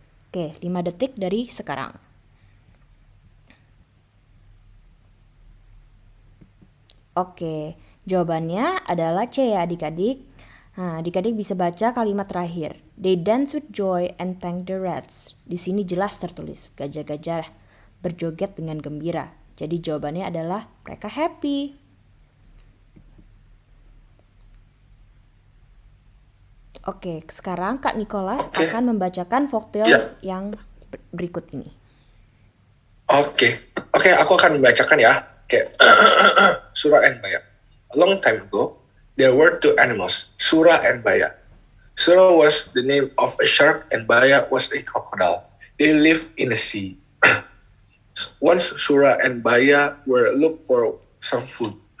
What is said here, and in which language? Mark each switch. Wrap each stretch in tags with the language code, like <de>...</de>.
<id>Oke, 5 detik dari sekarang. Oke, jawabannya adalah C ya adik-adik. Nah, adik-adik bisa baca kalimat terakhir.</id> <en>They dance with joy and thank the rats.</en> <id>Di sini jelas tertulis gajah-gajah berjoget dengan gembira. Jadi jawabannya adalah mereka happy. Oke, sekarang Kak Nicholas akan membacakan folktale yang berikut ini. Oke, aku akan membacakan ya.</id> <en>Surah and Baya. A long time ago, there were two animals, Surah and Baya. Surah was the name of a shark and Baya was a crocodile. They lived in the sea. Once Surah and Baya were looking for some food.</en>